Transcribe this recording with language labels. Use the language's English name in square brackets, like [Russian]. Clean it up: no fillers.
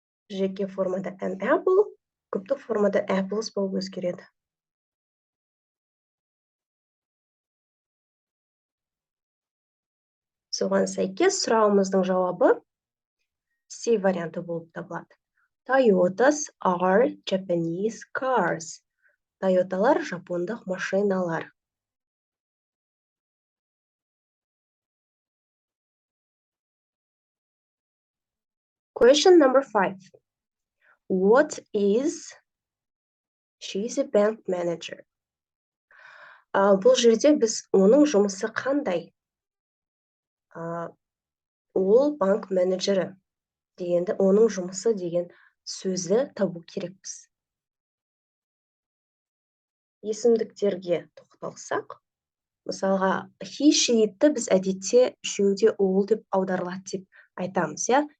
[Kazakh] Жеке формада [English] an apple, [Kazakh] көптік формада apples болып өзгереді. Соған сәйкес сұрағымыздың жауабы C варианты болып табылады. [English] Toyotas are Japanese cars. [Kazakh] Toyotалар жапондық машиналар. [English] Question number 5. What is she is a bank manager? [Kazakh] Бұл жерде біз оның жұмысы қандай? Ол банк менеджері дегенді, оның жұмысы деген сөзді табу керекпіз. Есімдіктерге тоқталсақ, мысалға, he, she-ді біз әдетте үшеуде ол деп аударылады деп айтамыз, иә?